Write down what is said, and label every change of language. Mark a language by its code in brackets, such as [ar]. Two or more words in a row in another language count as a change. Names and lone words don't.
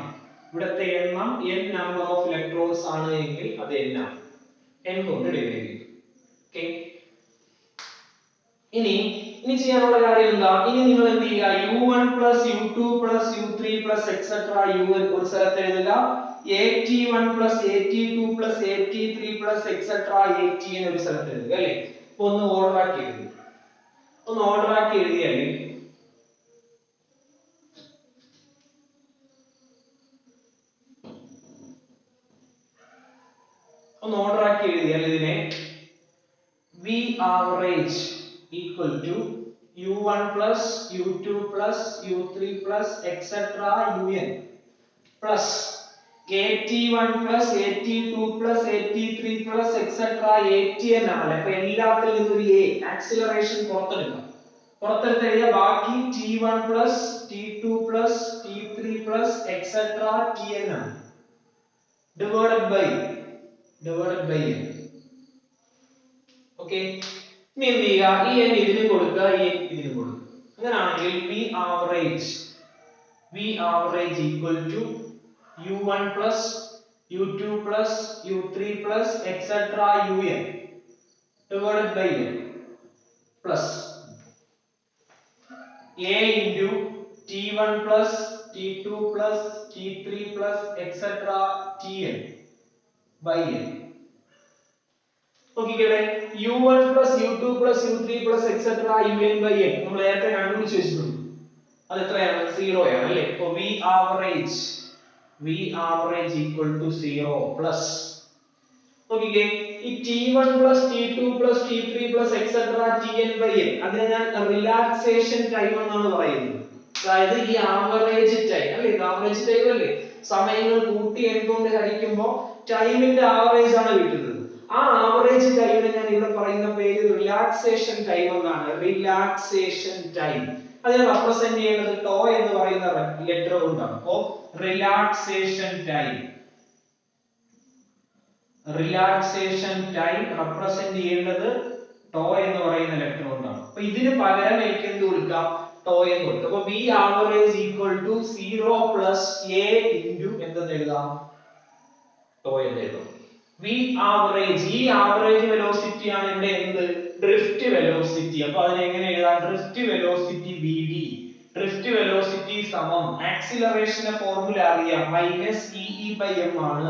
[ml] ഇവിടത്തെ എണ്ണം n [en] number of electrons [ml] ആണ് എങ്കിൽ അത് n ആണ്. n കൊണ്ട് ഡിവൈഡ് ചെയ്യും. ഓക്കേ. ഇനി ചെയ്യാനുള്ള കാര്യം എന്താ? ഇനി നിങ്ങൾ എന്ത് ചെയ്യുക? [en] U1 plus U2 plus U3 plus etcetera UN [ml] ഒരു സ്ഥലത്ത് എഴുതുക. [en] AT1 plus AT2 plus AT3 plus etcetera ATN [ml] ഒരു സ്ഥലത്ത് എഴുതുക അല്ലേ. അപ്പൊ ഒന്ന് ഓർഡർ ആക്കി എഴുതിയാൽ ഇതിനെ [en] V average equal to U1 plus U2 plus U3 plus etc. UN plus AT1 plus AT2 plus AT3 plus etc. [ml] ATN ആണ്. അപ്പൊ എല്ലാത്തിലും ഇതൊരു A ആക്സിലറേഷൻ പുറത്തെടുത്ത് എഴുതിയാൽ ബാക്കി [en] T1 plus T2 plus T3 plus etc. Tn ആണ്. divided by n. [ml] ഓക്കേ. ഇനി എന്ത് ചെയ്യുക? ഈ n ഇതിന് കൊടുക്കുക, ഈ n ഇതിന് കൊടുക്കുക. [en] അങ്ങനെയാണെങ്കിൽ V average equal to U1 plus U2 plus U3 plus etc. UN divided by n plus A into T1 plus T2 plus T3 plus etc. Tn by n. നോക്കിക്കേ, U1 plus U2 plus U3 plus etc. UN by n [ml] നമ്മൾ നേരത്തെ കണ്ടുപിടിച്ച് വെച്ചിട്ടുണ്ട്. അത് എത്രയാണ്? 0 ആണ് അല്ലേ. [en] അപ്പോൾ V average equal to 0 plus [ml] നോക്കിക്കേ, ഈ [en] T1 plus T2 plus T3 plus etc. Tn by n [ml] അതിനെ ഞാൻ [en] relaxation time [ml] എന്നാണ് പറയുന്നത്. അതായത് ഈ [en] average time [ml] അല്ലേ, [en] average time [ml] അല്ലേ, സമയങ്ങൾ കൂട്ടി n കൊണ്ട് ഹരിക്കുമ്പോൾ ടൈമിന്റെ ആവറേജ് ആണ് കിട്ടുന്നത്. ആ ആവറേജ് ടൈമിനെ ഞാൻ ഇവിടെ പറയുന്ന പേര് [en] relaxation time [ml] എന്നാണ്. [en] relaxation time [ml] അതിനെ റെപ്രസെന്റ് ചെയ്യുന്നത് ടോ എന്ന് പറയുന്ന ലെറ്റർ കൊണ്ടാണ്. അപ്പോൾ [en] relaxation time [ml] റെപ്രസെന്റ് ചെയ്യേണ്ടത് ടോ എന്ന് പറയുന്ന ലെറ്റർ കൊണ്ടാണ്. അപ്പൊ ഇതിന് പകരം എനിക്ക് എന്ത് കൊടുക്കാം? ടോ എന്ന് കൊടുക്കാം. അപ്പൊ [en] V average equal to 0 plus A into [ml] എന്തെന്ന് എഴുതാം? ടോ എന്ന് എഴുതാം. V average, ഈ [en] average velocity [ml] ആണ് ഇവിടെ എന്ത്? [en] drift velocity. [ml] അപ്പൊ അതിനെ എങ്ങനെ എഴുതാം? [en] drift velocity [ml] VD. [en] drift velocity [ml] സമം ആക്സിലറേഷന്റെ ഫോർമുല അറിയാം, -EE/m ആണ്.